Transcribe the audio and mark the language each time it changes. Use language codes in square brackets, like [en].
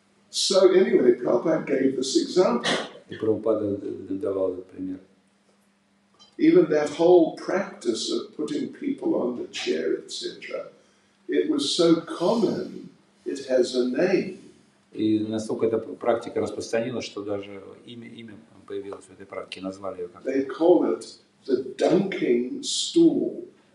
[en] So anyway, Prabhupada gave this example. [ru] И Прабхупада давал этот пример. [en] Even that whole practice of putting people on the chair, etc., it was so common, it has a name. [ru] И настолько эта практика распространилась, что даже имя появилось в этой практике, назвали ее как-то. [en] They call it the dunking stool.